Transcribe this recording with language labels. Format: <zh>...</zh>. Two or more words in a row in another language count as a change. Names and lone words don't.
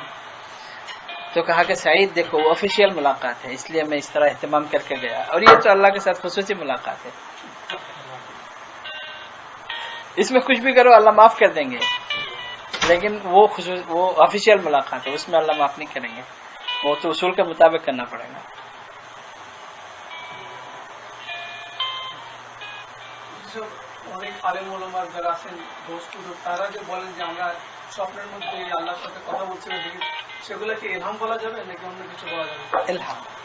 <ur>تو کہا کہ سعید دیکھو وہ آفیشیل ملاقات ہے، اس لیے میں اس طرح اہتمام کر کے گیا، اور یہ تو اللہ کے ساتھ خصوصی ملاقات ہے، اس میں کچھ بھی کرو اللہ معاف کر دیں گے. لیکن وہ آفیشیل ملاقات ہے، اس میں اللہ معاف نہیں کریں گے، وہ تو اصول کے مطابق کرنا پڑے گا.</ur> <bn>অনেক আলেম ওলামা যারা আছেন দোস্ত, তারা যে বলেন যে আমরা স্বপ্নের মধ্যে আল্লাহর সাথে কথা বলছি দেখি, সেগুলোকে ইলহাম বলা যাবে নাকি অন্য কিছু বলা যাবে? ইলহাম,</bn>